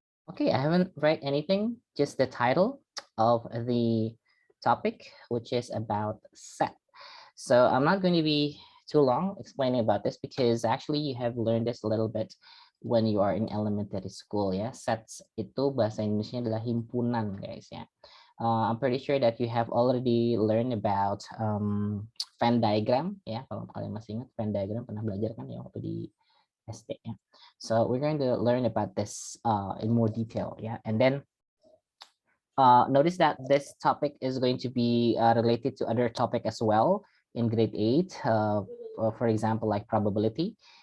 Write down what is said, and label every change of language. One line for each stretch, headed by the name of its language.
English: Okay, I haven't write anything, just the title of the topic, which is about set. So I'm not going to be too long explaining about this because actually you have learned this a little bit when you are in elementary school ya.
Indonesian: Sets itu bahasa Indonesia adalah himpunan guys ya.
English: I'm pretty sure that you have already learned about Venn diagram ya.
Indonesian: Kalau kalian masih ingat Venn diagram pernah belajar kan ya waktu di SD ya.
English: So we're going to learn about this in more detail yeah. And then notice that this topic is going to be related to other topic as well in grade 8, for example, like probability.